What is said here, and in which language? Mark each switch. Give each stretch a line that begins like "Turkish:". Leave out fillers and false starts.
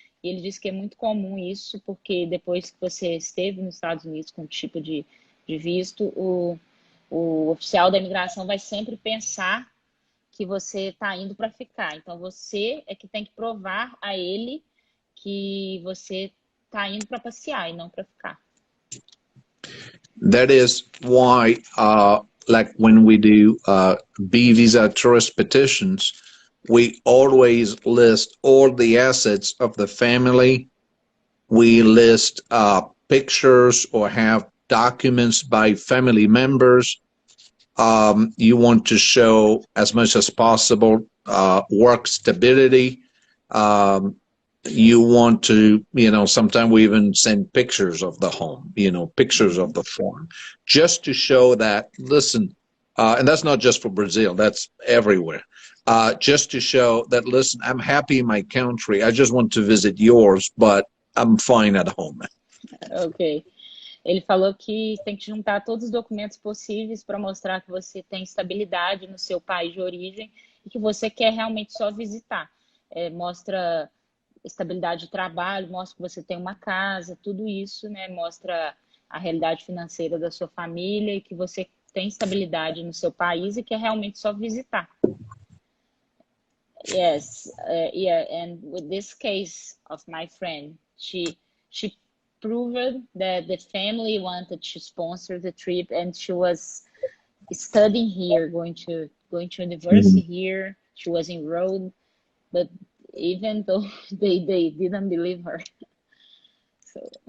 Portuguese: E ele disse que é muito comum isso, porque depois que você esteve nos Estados Unidos com um tipo de visto, o o oficial da imigração vai sempre pensar que você está indo para ficar. Então, você é que tem que provar a ele que você está indo para passear e não para ficar.
English: That is why, like when we do B visa tourist petitions, we always list all the assets of the family. We list pictures or have documents by family members. You want to show as much as possible work stability. You want to, sometimes we even send pictures of the home, pictures of the farm, just to show that, listen, and that's not just for Brazil, that's everywhere. Just to show that, listen, I'm happy in my country. I just want to visit yours, but I'm fine at home. Ok.
Portuguese: Ele falou que tem que juntar todos os documentos possíveis para mostrar que você tem estabilidade no seu país de origem e que você quer realmente só visitar. Mostra estabilidade de trabalho, mostra que você tem uma casa, tudo isso, né? Mostra a realidade financeira da sua família e que você tem estabilidade no seu país e quer realmente só visitar.
English: Yes, yeah, and with this case of my friend, she proved that the family wanted to sponsor the trip, and she was studying here, going to university here. She was enrolled, but even though they didn't believe her, so